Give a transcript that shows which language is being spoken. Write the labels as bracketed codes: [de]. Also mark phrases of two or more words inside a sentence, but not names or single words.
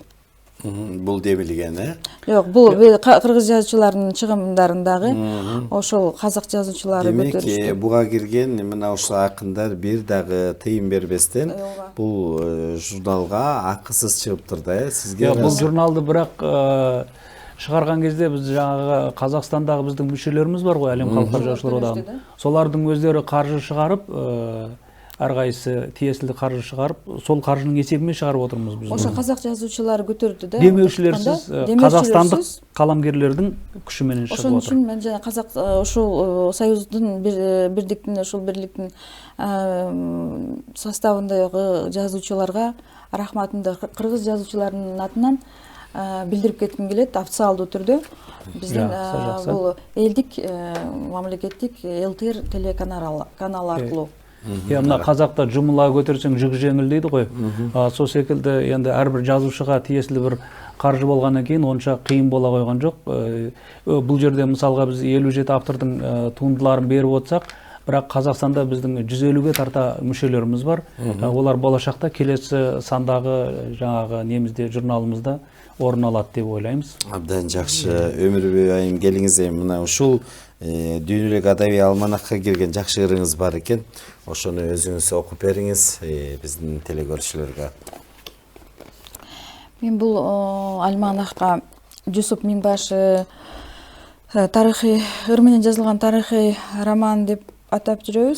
[ky] Бул дебилген, Жок, бул кыргыз жазуучуларынын чыгымдарындагы ошол казак жазуучулары көтөрүштү. Демек, буга кирген мына ошол акындар бир дагы тыйым бербестен бул журналга акысыз чыгыптыр да, сизге? Бул журналды бирок [kk] шығарған кезде біз жаңағы Қазақстандағы біздің мүшелеріміз бар ғой, әлем халықтар жазушылар одағының. Солардың өздері қаржы шығарып, әрқайсысы тиесілі қаржы шығарып, сол қаржының есебімен шығарып отырмыз біз. [ky] Ошо қазақ жазуучылары көтерді да. [kk] Демеушілерсіз, қазақстандық қаламгерлердің күшімен шығып отыр. [ky] Ошон үчүн мен жана казак ошол союздун бирликтин, ошол бирликтин составындагы жазуучуларга рахматымды кыргыз жазуучуларынын атынан билдирип кетким келет, официалдуу түрдө. Биздин бул элдик мамлекеттик ЛТР телеканалы аркылуу. [kk] Мына қазақта жұмыла көтерсең жүк жеңіл дейді ғой. Сол секілді енді әрбір жазушыға тиесілі бір қаржы болғаннан кейін онша қиын бола қойған жоқ. Бұл жерде мысалға біз 57 автордың туындыларын беріп отырсақ, бірақ Қазақстанда біздің 150-ге тарта мүшелеріміз бар. Олар болашақта келесі сандағы жаңағы немізде журналымызда орын алады деп ойлаймыз. [ky] Абдан жақсы. Өмүрбек айым келиңиз, мына ушул дүйнөлүк адабий алманакка кирген жакшы ырыңыз бар экен. Ошону өзүңүз окуп бериңиз биздин телекөрүүчүлөргө. Мен бул альманакка Жусуп Миңбашы тарыхый ыр менен жазылган тарыхый роман деп атап жүрөбүз.